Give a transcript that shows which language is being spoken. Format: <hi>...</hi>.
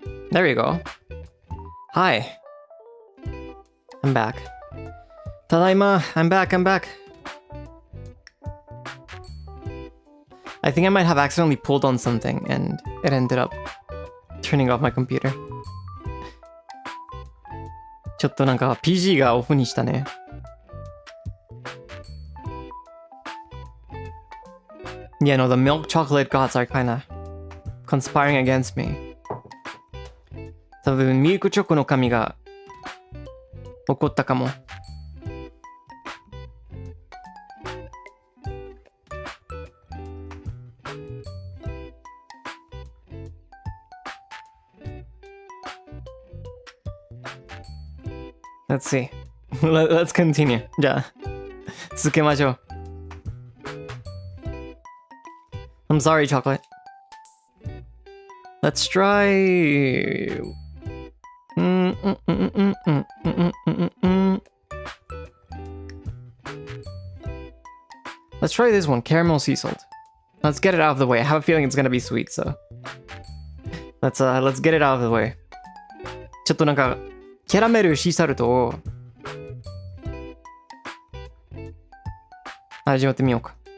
<en>There you go. Hi. I'm back. Tadaima, I'm back. I think I might have accidentally pulled on something and it ended up turning off my computer.</en> <ja>ちょっとなんか PG がオフにしたね。</ja> <en>Yeah, no, the milk chocolate gods are kinda conspiring against me.</en> <ja>多分ミルクチョコの神が怒ったかも。</ja> <en>Let's see. Let's continue.</en> <ja>じゃあ続けましょう。</ja> <en>I'm sorry, chocolate. Let's try. Let's try this one, caramel sea salt. Let's get it out of the way. I have a feeling it's gonna be sweet, so let's get it out of the way.</en> <ja>ちょっとなんかキャラメルシーサルトを味わってみようか。</ja>